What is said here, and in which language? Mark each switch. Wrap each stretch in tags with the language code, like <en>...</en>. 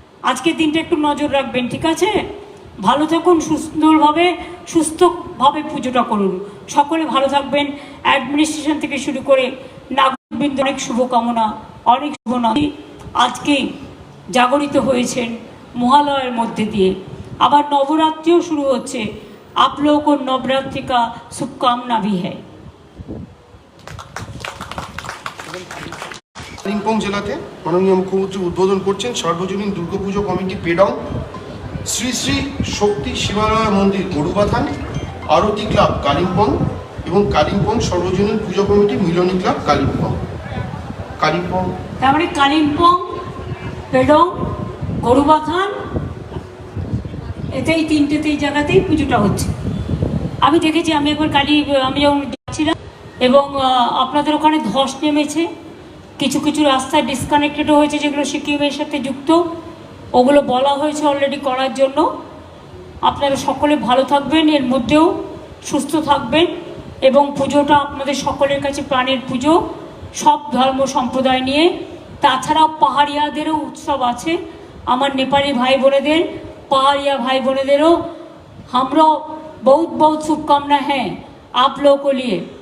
<bn>আজকে দিনটা একটু নজর রাখবেন, ঠিক আছে? ভালো থাকুন, সুস্থভাবে পুজোটা করুন। সকলে ভালো থাকবেন, অ্যাডমিনিস্ট্রেশন থেকে শুরু করে নাগরিকবৃন্দ অনেক শুভকামনা, অনেক শুভনামী। আজকে জাগরিত হয়েছেন মহালয়ার মধ্যে দিয়ে, আবার নবরাত্রিও শুরু হচ্ছে।</bn> <hi>आप लोगों को नवरात्रि का शुभकामना भी है।</hi> <bn>কালিম্পং জেলাতে মাননীয় মুখ্যমন্ত্রী উদ্বোধন করছেন সর্বজনীন দুর্গাপুজো কমিটি পেডং, শ্রী শ্রী শক্তি শিবালয় মন্দির গরুবাথান, আরতি ক্লাব কালিম্পং এবং কালিম্পং সর্বজনীন পুজো কমিটি মিলনী ক্লাব কালিম্পং। তার মানে কালিম্পং, পেডং, গরুবাথান, এতেই তিনটেতেই জায়গাতেই পুজোটা হচ্ছে। আমি দেখেছি, আমি একবার আমি যখন যাচ্ছিলাম এবং আপনাদের ওখানে ধস নেমেছে, কিছু কিছু রাস্তায় ডিসকানেক্টেডও হয়েছে, যেগুলো সিকিমের সাথে যুক্ত, ওগুলো বলা হয়েছে অলরেডি করার জন্য। আপনারা সকলে ভালো থাকবেন, এর মধ্যেও সুস্থ থাকবেন, এবং পুজোটা আপনাদের সকলের কাছে প্রাণের পুজো, সব ধর্ম সম্প্রদায় নিয়ে। তাছাড়াও পাহাড়িয়াদেরও উৎসব আছে, আমার নেপালি ভাই বোনেদের,</bn> <hi>पहाड़िया भाई बहनों, हमरो बहुत बहुत शुभकामना है आप लोगों को लिए।</hi>